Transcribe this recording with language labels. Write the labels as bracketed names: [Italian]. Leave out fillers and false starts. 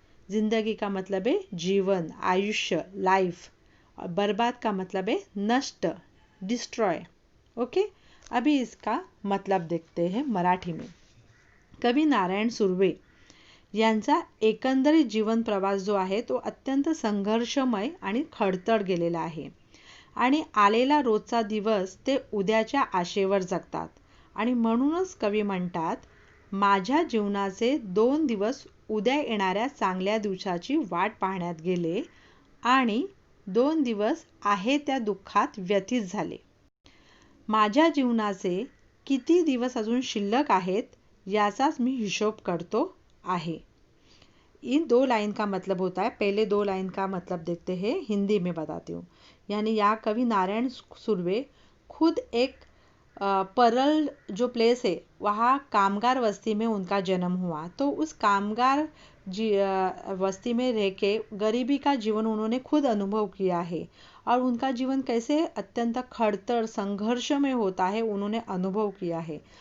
[Hindi] जिंदगी का मतलब है जीवन, आयुष्य, लाइफ. और बर्बाद का मतलब है नष्ट, डिस्ट्रॉय. ओके. अभी इसका मतलब देखते हैं मराठी में. [Marathi] कवी नारायण सुर्वे यांचा एकंदरीत जीवन प्रवास जो आहे तो अत्यंत संघर्षमय आणि खडतर गेलेला आहे आणि आलेला रोजचा दिवस ते उद्याच्या आशेवर जगतात आणि म्हणूनच कवी म्हणतात, माझ्या जीवनाचे 2 दिवस उद्या येणाऱ्या चांगल्या दिवसाची वाट पाहण्यात गेले आणि 2 दिवस आहे त्या दुःखात व्यथित झाले. माझ्या जीवनाचे किती दिवस अजून शिल्लक आहेत याचाच मी हिशोब करतो आहे। [Hindi] इन 2 लाइन का मतलब होता है, पहले 2 लाइन का मतलब देखते हैं, हिंदी में बताती हूँ। यानी यहाँ कवि नारायण सुर्वे खुद एक परल जो प्लेस है वहाँ कामगार बस्ती में उनका जन्म हुआ। तो उस कामगार बस्ती में रह के गरीबी का जीवन उन्होंने खुद अनुभव किया है और उनका जीवन कैसे अत्यंत खड़तर संघर्ष में होता है उन्होंने अनुभव किया है।